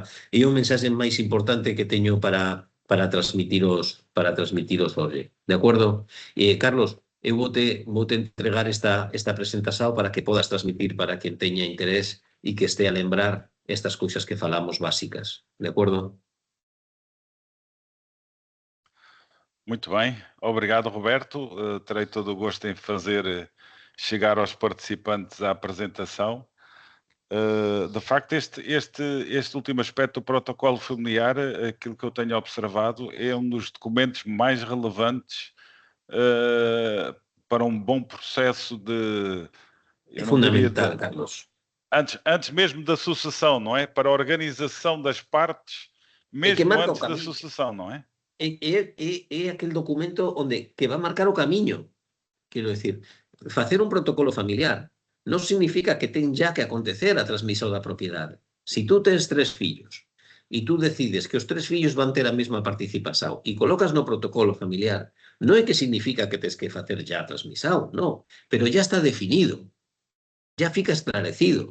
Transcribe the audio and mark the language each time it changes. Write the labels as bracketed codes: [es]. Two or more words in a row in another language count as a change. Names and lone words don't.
[gl] É o mensaxe máis importante que teño para transmitiros hoxe, de acordo? Carlos, eu voute entregar esta presentación para que podas transmitir para quen teña interés e que este a lembrar estas cousas que falamos básicas, de acordo? [pt] Muito bem, obrigado, Roberto. Terei todo o gosto em fazer chegar aos participantes a apresentação. De facto, este último aspecto do protocolo familiar, aquilo que eu tenho observado, é um dos documentos mais relevantes para um bom processo de... É fundamental, Carlos. Antes mesmo da sucessão, não é? Para a organização das partes, mesmo antes da sucessão, não é? É aquele documento que vai marcar o caminho. Quero dizer, [gl] facer un protocolo familiar non significa que ten ya que acontecer a transmisión da propiedade. Si tú tens 3 fillos e tú decides que os 3 fillos van ter a mesma participación e colocas no protocolo familiar, non é que significa que tens que facer ya a transmisión, non, pero ya está definido, ya fica esclarecido.